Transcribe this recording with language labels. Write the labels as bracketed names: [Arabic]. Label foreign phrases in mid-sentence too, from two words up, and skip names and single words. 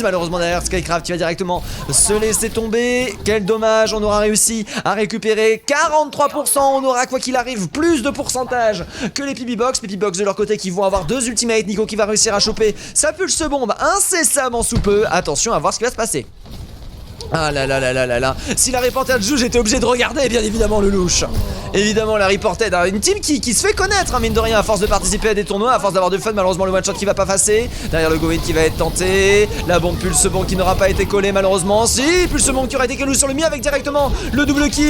[French] Malheureusement derrière Skycraft qui va directement se laisser tomber. Quel dommage, on aura réussi à récupérer 43%. On aura quoi qu'il arrive plus de pourcentage que les Peppy Box. Peppy Box de leur côté qui vont avoir deux ultimates. Nico qui va réussir à choper sa pulse bombe incessamment sous peu. Attention à voir ce qui va se passer. Ah là là là là là là. Si la Reported joue, j'étais obligé de regarder bien évidemment le louche. Évidemment la Reported, une team qui se fait connaître mine de rien à force de participer à des tournois, à force d'avoir du fun. Malheureusement le [English] one shot [French] qui va pas passer. Derrière le Goin qui va être tenté. La bombe pulse bombe qui n'aura pas été collée malheureusement. Si, pulse bombe qui aura été collée sur le mi avec directement le double kill.